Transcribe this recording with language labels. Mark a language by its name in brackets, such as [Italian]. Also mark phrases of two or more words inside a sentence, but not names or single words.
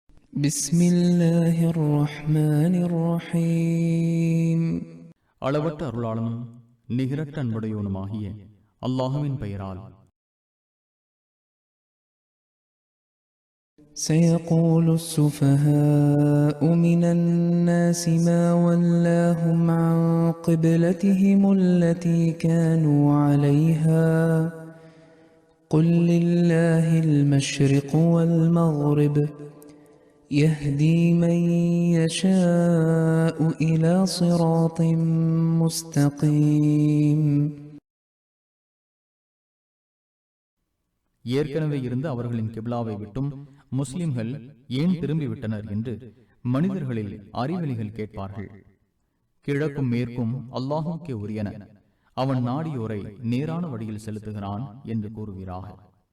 [Arabic] بسم الله الرحمن الرحيم. [Tamil] அளவற்ற அருளாளனும் நிகரற்ற அன்புடையவனுமாகிய அல்லாஹுவின் பெயரால். [Arabic] سيقول السفهاء من الناس ما ولاهم عن قبلتهم التي كانوا عليها قل لله المشرق والمغرب يهدي من يشاء إلى صراط مستقيم. [Tamil] ஏற்கனவே இருந்த அவர்களின் கிப்லாவை விட்டும் முஸ்லிம்கள் ஏன் திரும்பிவிட்டனர் என்று மனிதர்களில் அறிவெளிகள் கேட்பார்கள். கிழக்கும் மேற்கும் அல்லாஹுக்கே உரியன, அவன் நாடியோரை நேரான வழியில் செலுத்துகிறான் என்று கூறுகிறார்கள்.